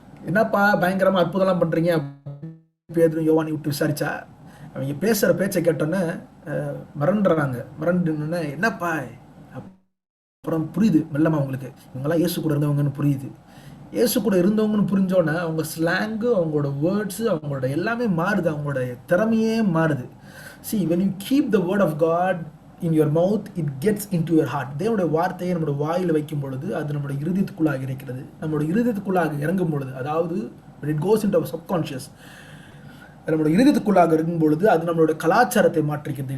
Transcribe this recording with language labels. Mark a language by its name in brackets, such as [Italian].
[Tamil] என்னப்பா பயங்கரமாக அற்புதம்லாம் பண்ணுறீங்க பேதுரு யோவானை விட்டு விசாரிச்சா, அவங்க பேசுகிற பேச்சை கேட்டோன்னே மறந்துடுன்னு என்னப்பா. அப்புறம் புரியுது மெல்லமா அவங்களுக்கு, இவங்கெல்லாம் இயேசு கூட இருந்தவங்கன்னு புரியுது. இயேசு கூட இருந்தவங்கன்னு புரிஞ்சோன்னே அவங்க ஸ்லாங்கு, அவங்களோட வேர்ட்ஸு, அவங்களோட எல்லாமே மாறுது, அவங்களோட திறமையே மாறுது. [English] See, when you keep the word of God in your mouth, it gets into your heart. [Tamil] தேவனுடைய வார்த்தையை நம்மளோட வாயில் வைக்கும் பொழுது அது நம்மளோட இருதயத்துக்குள்ளாக இருக்கிறது. நம்மளோட இருதயத்துக்குள்ளாக இறங்கும் பொழுது, அதாவது [English] when it goes into our subconscious, [Tamil] நம்மளோட இருதயத்துக்குள்ளாக இருக்கும் பொழுது அது நம்மளோட கலாச்சாரத்தை மாற்றுகிறது.